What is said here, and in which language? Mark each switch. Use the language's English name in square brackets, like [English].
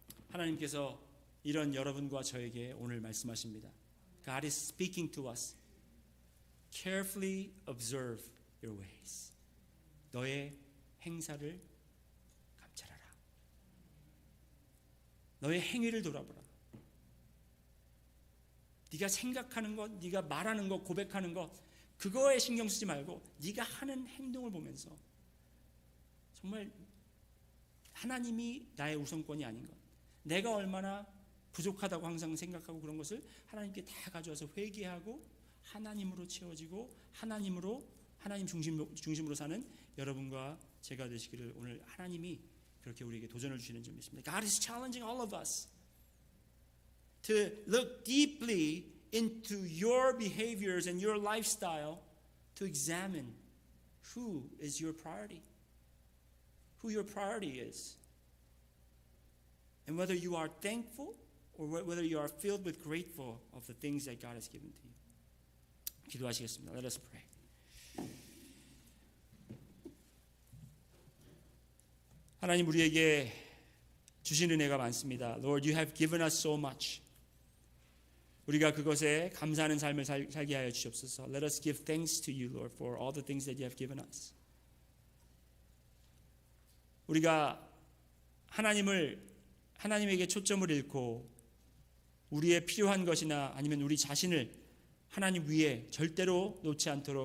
[Korean] 하나님께서 이런 여러분과 저에게 오늘 말씀하십니다. [English] God is speaking to us. Carefully observe your ways. [Korean] 너의 행사를 감찰하라. 너의 행위를 돌아보라. 네가 생각하는 것, 네가 말하는 것, 고백하는 것, 그거에 신경 쓰지 말고 네가 하는 행동을 보면서 정말 하나님이 나의 우선권이 아닌 것, 내가 얼마나 부족하다고 항상 생각하고 그런 것을 하나님께 다 가져와서 회개하고 하나님으로 채워지고 하나님 중심으로 사는 여러분과 제가 되시기를 오늘 하나님이 그렇게 우리에게 도전을 주시는 줄 믿습니다. [English] God is challenging all of us to look deeply into your behaviors and your lifestyle to examine who is your priority, who your priority is, and whether you are thankful or whether you are filled with grateful of the things that God has given to you. [Korean] 기도하시겠습니다. [English] Let us pray. [Korean] 하나님, 우리에게 주신 은혜가 많습니다. [English] Lord, you have given us so much. [Korean] 우리가 그것에 감사하는 삶을 살게 하여 주시옵소서. [English] Let us give thanks to you, Lord, for all the things that you have given us. [Korean] 우리가 하나님에게 초점을 잃고 우리의 필요한 것이나 아니면 우리 자신을 하나님 위에 절대로 놓지 않도록